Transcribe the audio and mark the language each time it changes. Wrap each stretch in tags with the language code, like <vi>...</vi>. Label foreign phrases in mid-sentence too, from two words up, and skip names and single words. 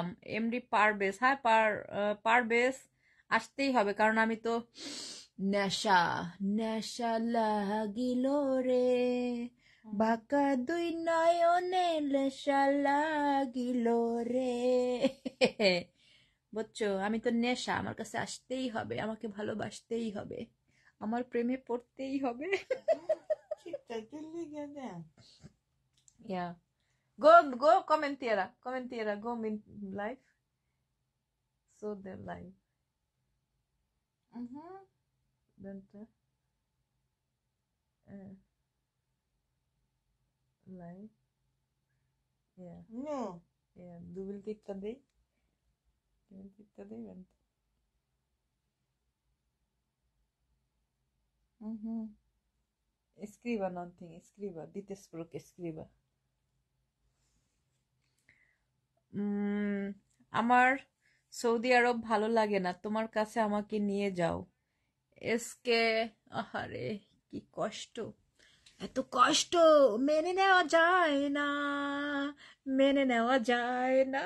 <bn>এমডি পারবেজ, হাই পারবেজ, আসতেই হবে কারণ আমি তো নেশা, নেশা লাগিল রে, বাঁকা দুই নয়নে নেশা লাগিল রে। বুঝছো, আমি তো নেশা, আমার কাছে আসতেই হবে, আমাকে ভালোবাসতেই হবে, আমার প্রেমে পড়তেই হবে।</bn> <sv>Titta, det ligger där. Ja. Gå kommentera, gå min live. Så det live. Mhm. Vänta. Live. Ja,</sv> <en>No.</en> <sv>ja, du vill titta dig? Du vill titta dig, vänta. Mhm. Skriva någonting, skriva, ditt språk, skriva.</sv> <bn>আমার সৌদি আরব ভালো লাগে না, তোমার কাছে আমাকে নিয়ে যাও। এসকে, আহারে কি কষ্ট, এত কষ্ট মেনে নেওয়া যায় না, মেনে নেওয়া যায় না।</bn>